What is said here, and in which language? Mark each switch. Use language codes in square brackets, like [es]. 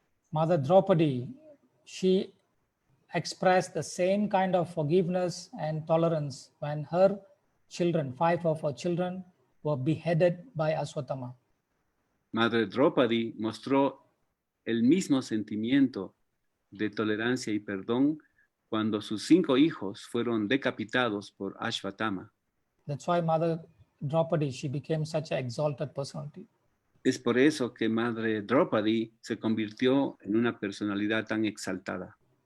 [en] Mother Draupadi, she expressed the same kind of forgiveness and tolerance when her children, 5 of her children, were beheaded by Aswatthama. [es] Madre Draupadi mostró el mismo sentimiento de tolerancia y perdón cuando sus 5 hijos fueron decapitados por Ashwatthama. [en] That's why Mother Draupadi, she became such an exalted personality. [es] Es por eso que Madre Draupadi se convirtió en una personalidad tan exaltada.